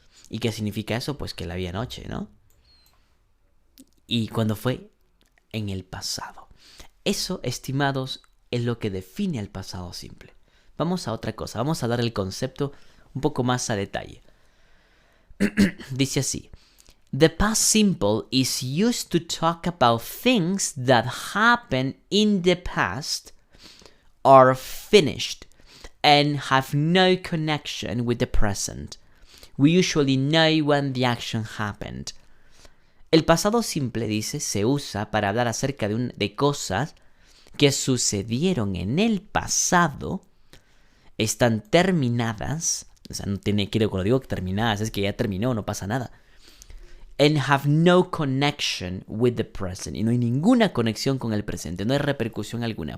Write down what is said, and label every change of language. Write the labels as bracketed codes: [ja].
[es] ¿Y qué significa eso? Pues que la vi anoche, ¿no? ¿Y cuándo fue? En el pasado. Eso, estimados, es lo que define el pasado simple. Vamos a otra cosa. Vamos a dar el concepto un poco más a detalle. Dice así. [en] The past simple is used to talk about things that happened in the past, are finished, and have no connection with the present. We usually know when the action happened. [es] El pasado simple, dice, se usa para hablar acerca de cosas que sucedieron en el pasado, están terminadas, o sea, no tiene, cuando digo terminadas, es que ya terminó, no pasa nada. [en] And have no connection with the present. [es] Y no hay ninguna conexión con el presente, no hay repercusión alguna.